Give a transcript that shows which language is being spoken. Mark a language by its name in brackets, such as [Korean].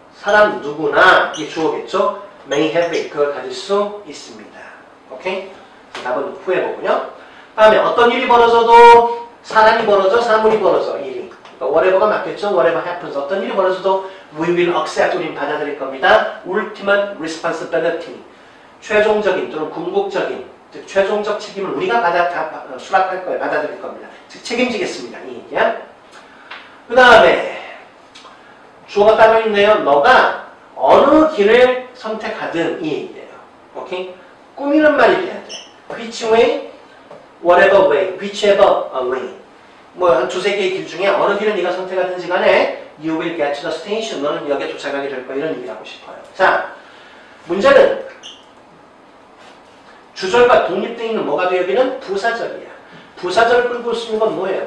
[Korean] 사람 누구나 이게 주어겠죠? [English] may have it. [Korean] 그걸 가질 수 있습니다. 오케이? 답은 whoever군요. 다음에 어떤 일이 벌어져도 사람이 벌어져, 사물이 벌어져, 일이. 그러니까 whatever가 맞겠죠? [English] whatever happens. [Korean] 어떤 일이 벌어져도 [English] we will accept, [Korean] 우리는 받아들일 겁니다. [English] ultimate responsibility. [Korean] 최종적인 또는 궁극적인, 즉 최종적 책임을 우리가 수락할 거예요. 받아들일 겁니다. 즉 책임지겠습니다. 이 얘기야. 그 다음에 주어가 따로 있네요. 너가 어느 길을 선택하든 이 얘기예요. 오케이? 꾸미는 말이 돼야 돼. [English] which way? whatever way, whichever way. [Korean] 뭐 한 두세 개의 길 중에 어느 길을 네가 선택하든지 간에 [English] you will get to the station. [Korean] 너는 역에 도착하게 될 거야. 이런 얘기를 하고 싶어요. 자, 문제는 주절과 독립되어 있는 뭐가 돼? 여기는 부사절이야. 부사절을 끌고 쓰는 건 뭐예요?